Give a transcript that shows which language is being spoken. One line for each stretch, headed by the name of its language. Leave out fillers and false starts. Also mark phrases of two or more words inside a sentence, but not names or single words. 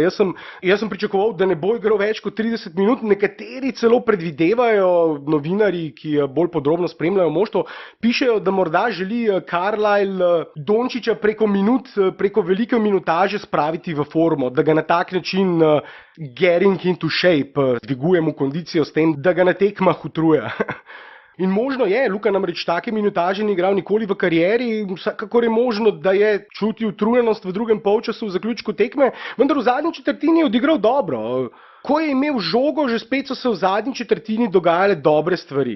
Slovenian: Jaz sem pričakoval, da ne bo igral več kot 30 minut, nekateri celo predvidevajo, novinarji, ki bolj podrobno spremljajo moštvo, pišejo, da morda želi Carlisle Dončića preko velike minutaže spraviti v formo, da ga na tak način
English: getting into shape,
Slovenian: dviguje mu kondicijo s tem, da ga na tekmah utruja. In možno je, Luka namreč take minutaže ni igral nikoli v karieri, vsakakor je možno, da je čutil utrujenost v drugem polčasu v zaključku tekme, vendar v zadnji četrtini je odigral dobro. Ko je imel žogo, že spet so se v zadnji četrtini dogajale dobre stvari.